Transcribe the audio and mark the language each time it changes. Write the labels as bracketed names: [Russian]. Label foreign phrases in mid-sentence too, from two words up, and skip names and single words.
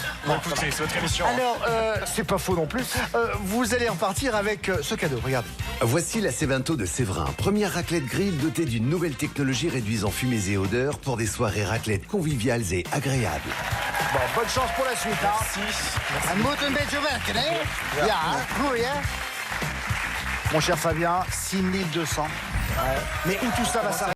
[French] Bon, écoutez, c'est votre émission. Alors, c'est pas faux non plus. Vous allez repartir avec ce cadeau, regardez. Voici la Cévento de Séverin. Première raclette grill dotée d'une nouvelle technologie réduisant fumées et odeurs pour des soirées raclette conviviales et agréables. Bon, bonne chance pour la suite. Merci. [Dutch] Een moet een beetje werken, hè? Ja, goed, hè? [French] Mon cher Fabien, 6200. Mais où tout ça va s'arrêter?